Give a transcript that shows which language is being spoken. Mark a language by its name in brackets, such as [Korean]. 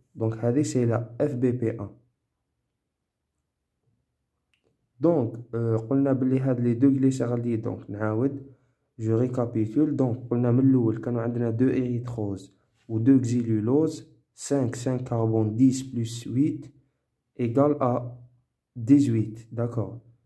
[French] Donc [Arabic] هذه [French] c'est la FBP1. [Arabic] Donc قلنا بلي هاد لي دو glycéraldehyde. [French] donc [Arabic] نعاود [French] je récapitule. donc [Arabic] قلنا من الاول كانوا عندنا [French] 2 érythrose و 2 xylulose 5 carbone 10 plus 8 égale à 18. D'accord.